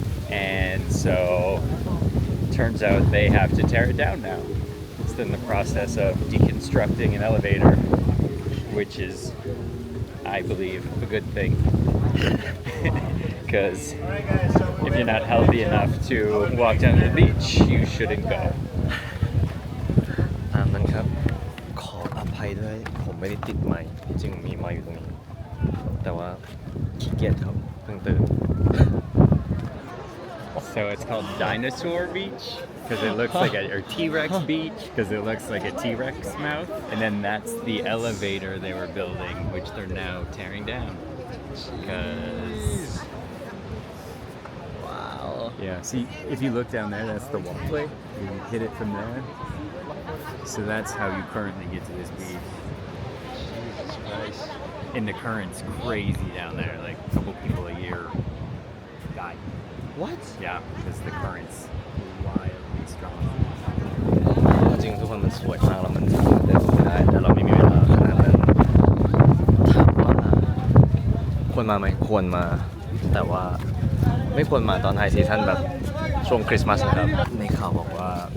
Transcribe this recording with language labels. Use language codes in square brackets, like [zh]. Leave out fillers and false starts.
[en] And so turns out they have to tear it down now. It's in the process of deconstructing an elevator, which is, I believe, a good thing. Because if you're not healthy enough to walk down to the beach, you shouldn't go. [th] ตามนั้นครับ ขออภัยด้วย ผมไม่ได้ติดไมค์ที่จริงมีไมค์อยู่ตรงนี้ แต่ว่าขี้เกียจครับเพิ่งตื่น [en] So it's called Dinosaur Beach because it looks like or T-Rex Beach because it looks like a T-Rex mouth. And then that's the elevator they were building, which they're now tearing down. Because wow. Yeah, see, if you look down there, that's the walkway. You hit it from there. So that's how you currently get to this beach. Jesus Christ. And the current's crazy down there. Like a couple people a year die. What? Yeah, because the current's wildly strong. [th] จริงทุกคนมันสวยมากแล้วมันสามารถเดินไม่ได้แต่เราไม่มีเวลาขนาดนั้นถามว่าควรมาไหมควรมา แต่ว่าไม่ควรมาตอนไฮซีซั่นแบบช่วงคริสต์มาสนะครับในข่าวบอกว่า